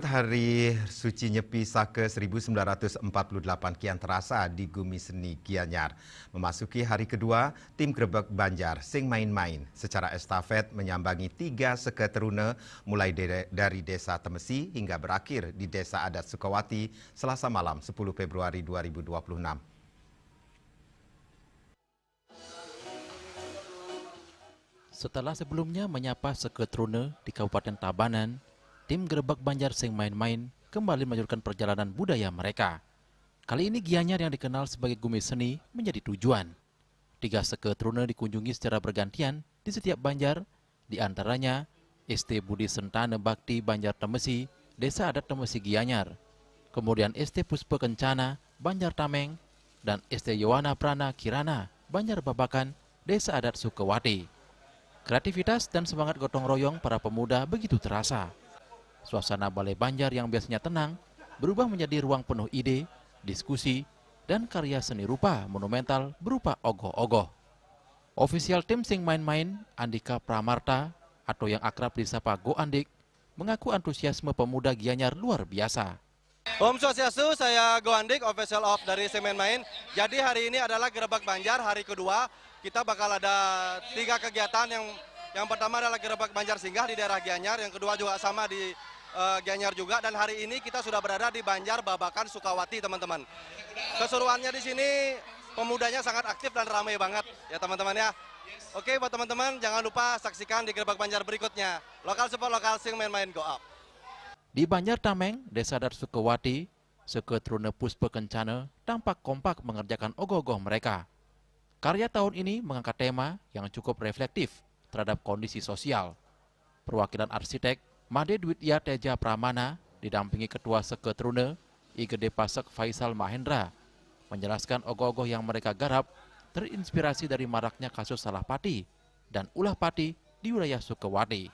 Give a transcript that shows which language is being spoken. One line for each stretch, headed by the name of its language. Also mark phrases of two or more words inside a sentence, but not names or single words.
Indonesian: Hari Suci Nyepi Saka 1948 kian terasa di Gumi Seni Gianyar. Memasuki hari kedua, tim Grebek Banjar sing main-main secara estafet menyambangi 3 seke teruna mulai dari Desa Temesi hingga berakhir di Desa Adat Sukawati Selasa malam 10 Februari 2026. Setelah sebelumnya menyapa seke teruna di Kabupaten Tabanan, tim Grebek Banjar sing main-main kembali melanjutkan perjalanan budaya mereka. Kali ini Gianyar yang dikenal sebagai Gumi Seni menjadi tujuan. 3 seke teruna dikunjungi secara bergantian di setiap Banjar, di antaranya ST Budi Sentana Bakti Banjar Temesi, Desa Adat Temesi Gianyar, kemudian ST Puspa Kencana, Banjar Tameng, dan ST Yowana Prana Kirana, Banjar Babakan, Desa Adat Sukawati. Kreativitas dan semangat gotong royong para pemuda begitu terasa. Suasana Balai Banjar yang biasanya tenang berubah menjadi ruang penuh ide, diskusi, dan karya seni rupa monumental berupa ogoh-ogoh. Ofisial tim sing main-main, Andika Pramarta, atau yang akrab disapa Go Andik, mengaku antusiasme pemuda Gianyar luar biasa.
Balinese: Om Swastiastu,
Indonesian: saya Go Andik,
English: official of
Indonesian: dari sing main-main. Jadi hari ini adalah Grebek Banjar hari kedua. Kita bakal ada 3 kegiatan. Yang pertama adalah Grebek Banjar singgah di daerah Gianyar, yang kedua juga sama di Gianyar juga, dan hari ini kita sudah berada di Banjar Babakan Sukawati, teman-teman. Keseruannya di sini pemudanya sangat aktif dan ramai banget ya teman-teman ya. Oke, buat teman-teman jangan lupa saksikan di Grebek Banjar berikutnya. Lokal support lokal sing main-main
English: go up.
Indonesian: Di Banjar Tameng, Desa Adat Sukawati, seke teruna Puspa Kencana tampak kompak mengerjakan ogoh-ogoh mereka. Karya tahun ini mengangkat tema yang cukup reflektif terhadap kondisi sosial. Perwakilan arsitek Made Dwitya Teja Pramana didampingi Ketua Seke Teruna IGD Pasek Faisal Mahendra menjelaskan ogoh-ogoh yang mereka garap terinspirasi dari maraknya kasus salah pati dan ulah pati di wilayah Sukawati.